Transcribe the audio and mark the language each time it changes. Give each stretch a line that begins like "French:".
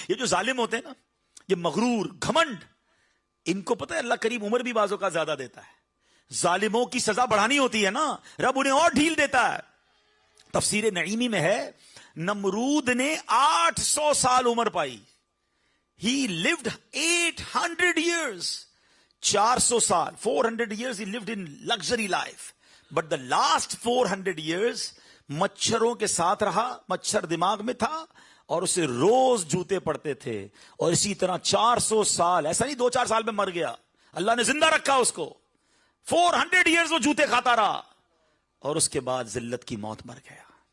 Urdu: یہ جو ظالم ہوتے ہیں نا، یہ مغرور، گھمنڈ، ان کو پتہ ہے اللہ کریم عمر بھی بعضوں کا زیادہ دیتا ہے. ظالموں کی سزا بڑھانی ہوتی ہے نا، رب انہیں اور ڈھیل دیتا ہے. تفسیر نعیمی میں ہے نمرود نے 800 سال عمر پائی.
English: He lived 800 years. 400
Urdu: سال
English: 400 years he lived in luxury life. But the last 400 years
Urdu: مچھروں کے ساتھ رہا. مچھر دماغ میں تھا اور اسے روز جوتے پڑتے تھے. اور اسی طرح 400 سال، ایسا نہیں 2-4 سال میں مر گیا، اللہ نے زندہ رکھا اس کو.
English: 400 years
Urdu: وہ جوتے کھاتا رہا اور اس کے بعد ذلت کی موت مر گیا.